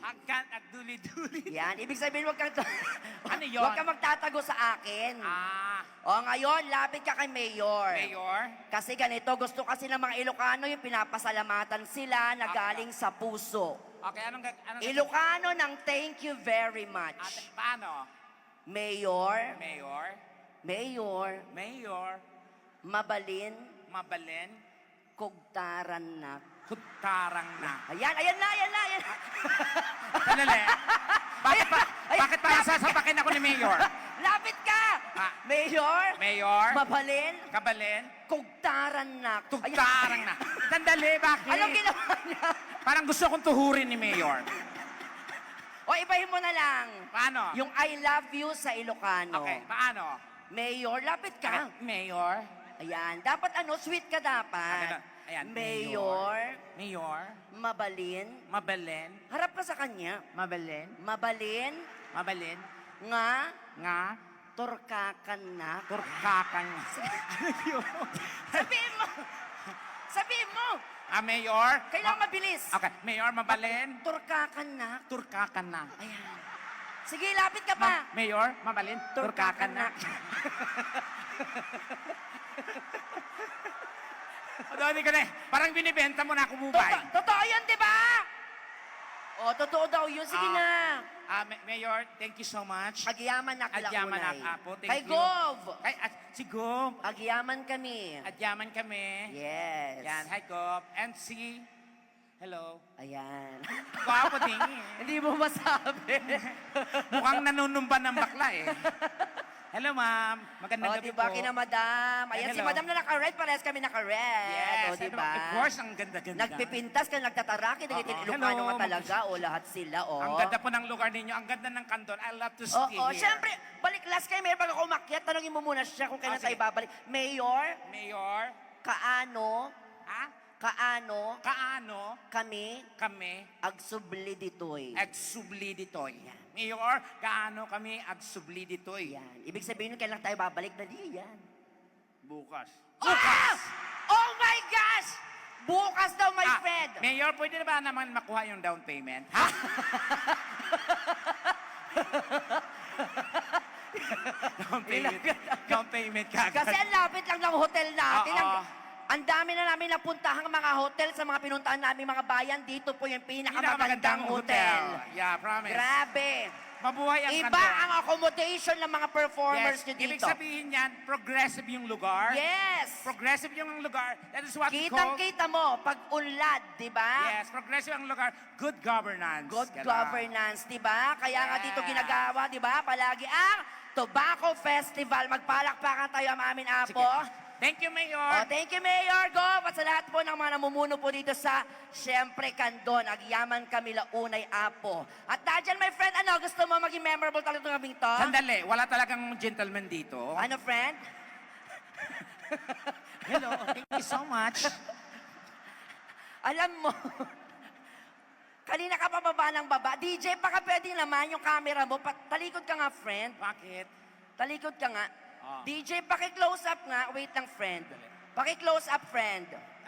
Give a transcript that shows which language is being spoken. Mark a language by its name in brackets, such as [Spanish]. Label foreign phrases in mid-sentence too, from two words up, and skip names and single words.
[Filipino] Hangkan at duli-duli. Yan. Ibig sabihin, wag kang, Ano yun? wag kang magtatago sa akin. Ah, O, ngayon, lapit ka kay Mayor. Mayor. Kasi ganito, gusto kasi ng mga Ilocano yung pinapasalamatan sila na galing sa puso. Okay, anong Ilocano ng [English] thank you very much. [Filipino] Ate, paano? Mayor, Mayor. Mayor, Mayor. [Iloko] mabalin, Mabalen. kugtaran na. Kutarang na. [Filipino] Ayan, ayan na, ayan na, ayan. Sandali. Ay, Bakit parang sasapakin ako ni Mayor? Lapit ka! Ah. Mayor, Mayor. [Iloko] mabalin, Kabalen. kugtaran na. Tugtarang na. [Filipino] Sandali, bakit? Anong ginawa niya? Parang gusto kong tuhurin ni Mayor. O, ibahin mo na lang. Paano? Yung [English] I love you [Filipino] sa Ilocano. Okay, paano? Mayor, lapit ka. Mayor. Ayan, dapat sweet ka dapat. Ayan, Mayor, Mayor. [Iloko] mabalin. Mabalen. [Filipino] Harap ka sa kanya. [Iloko] Mabalen. Mabalin, Mabalen. nga, Nga. turkakan na. Turkakan. [Filipino] Sabihin mo! Sabihin mo! Mayor. Kailangan mabilis. [Iloko] Okay, Mayor, mabalen. Turkakan na. Turkakan na. [Filipino] Ayan. Sige, lapit ka pa. [Iloko] Mayor, mabalin. Turkakan na. Doni ka na eh. [Filipino] Parang binibenta mo na ako, Bubay. Totoo yun, di ba? O, totoo daw yun. Sige na. Mayor, [English] thank you so much. [Iloko] Agyaman na Agyaman kalaunay. na apo. [English] Thank [Filipino] Kay [English] you. [Filipino] Gov. Si Gov. [Iloko] Agyaman kami. Agyaman kami. [English] Yes. [Filipino] Yan, hi Gov. And si... Hello. Ayan. Gwapo din eh. Hindi mo masabi. Mukhang nanunumba ng bakla eh. Hello, ma'am. Magandang O, gabi diba, po. kina madam. Ayan, si Hello. madam na naka-red. Parehas kami naka-red. Yes. O, diba? [English] Of course, [Filipino] ang ganda-ganda. Nagpipintas ka, nagtataraki. Nagtitin Oo. Ilocano Hello. nga talaga. O, lahat sila. O. Ang ganda po ng lugar ninyo. Ang ganda ng kanton. [English] I love to stay [Filipino] Oo, [English] here. [Filipino] syempre, balik last kay Mayor bago ako umakyat, tanongin mo muna siya kung kailan sige. tayo babalik. Mayor, Mayor. [Iloko] kaano Kaano kami kami agsubli ditoy. agsubli ditoy. Mayor, kaano kami agsubli ditoy. [Filipino] Yan. Ibig sabihin nun, kailan tayo babalik na di yan. Bukas. Ah! [English] Oh my gosh! [Filipino] Bukas daw, [English] my friend. [Filipino] Mayor, pwede na ba naman makuha yung [English] down payment? [Filipino] Ha? [English] down payment [Filipino] kagad. Kasi ang lapit lang ng hotel natin. Oo. Ang dami na namin napuntahang mga hotel sa mga pinuntahan namin mga bayan. Dito po yung pinakamagandang hotel. [English] Yeah, promise. [Filipino] Grabe. Mabuhay ang Iba kanton. ang accommodation ng mga performers nyo Ibig dito. sabihin yan, progressive yung lugar. Yes. Progressive yung lugar. [English] That is what we call... [Filipino] Kitang-kita mo, pag unlad, di ba? Yes, progressive ang lugar. [English] Good governance. Good [Filipino] Ganon. governance, di ba? Kaya nga Yes. dito ginagawa, di ba? Palagi ang Tobacco Festival. Magpalakpakan tayo ang aming apo. Sige. [English] Thank you, Mayor. Oh, thank you, [Filipino] Mayor Gov. At sa lahat po ng mga namumuno po dito sa, siyempre, [Iloko] Kandon, Agyaman kami Launay Apo. [Filipino] At dyan, [English] my friend, [Filipino] ano, gusto mo maging memorable talaga itong gabing to? Sandali, wala talagang gentleman dito. Ano, friend? [English] Hello, thank you so much. [Filipino] Alam mo, kanina ka pa baba ng baba. DJ, baka pwede naman yung camera mo. Talikod ka nga, friend. Bakit? Talikod ka nga. Ah. DJ, paki- [English] close up [Filipino] nga. Wait lang, friend. Paki- [English] close up, [Filipino] friend. Alin?